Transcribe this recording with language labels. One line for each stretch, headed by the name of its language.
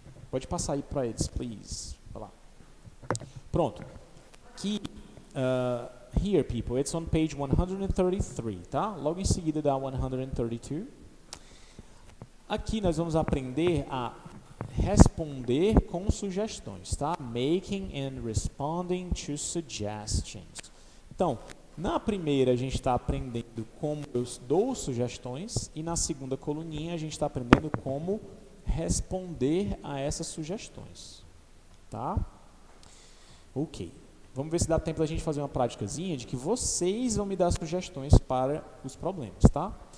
Portuguese: Pode passar aí para eles, please. Vai lá. Pronto. Aqui,
English: here, people, it's on page 133, tá?
Portuguese: Logo em seguida da 132. Aqui nós vamos aprender a responder com sugestões, tá?
English: Making and responding to suggestions.
Portuguese: Então, na primeira a gente está aprendendo como eu dou sugestões e na segunda coluninha a gente está aprendendo como responder a essas sugestões, tá? Ok. Vamos ver se dá tempo da gente fazer uma praticazinha de que vocês vão me dar sugestões para os problemas, tá?